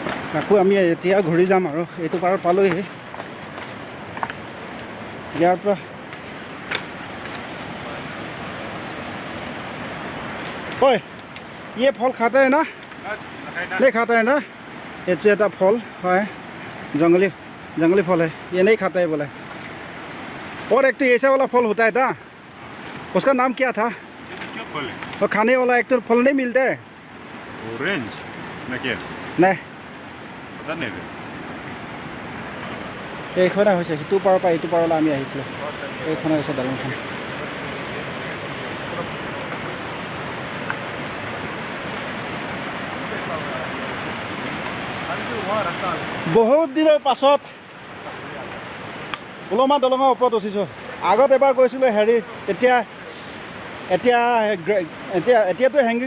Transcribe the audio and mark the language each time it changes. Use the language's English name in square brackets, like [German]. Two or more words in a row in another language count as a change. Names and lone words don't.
[Assamese] আকৌ আমি এতিয়া ঘূৰি যাম আৰু এইটো পাৰত পালোহি ইয়াৰ পৰা ঐ [Hindi] ये फल खाता है ना नहीं खाता है ना ये तो फल है जंगली फल है ये नहीं खाता है बोले और एक तो ऐसा वाला फल होता है था उसका नाम क्या था क्या फल है और खाने वाला एक तो फल नहीं मिलता है ऑरेंज ना क्या नहीं पता नहीं रे [Assamese] এইখনে হৈছে সিটো পাৰৰ পৰা এইটো পাৰলৈ আমি আহিছিলোঁ এইখনে হৈছে দলংখন বহুত দিনৰ পাছত উলমা দলঙৰ ওপৰত উঠিছোঁ আগত এবাৰ গৈছিলোঁ হেৰি এতিয়াতো হেংগিং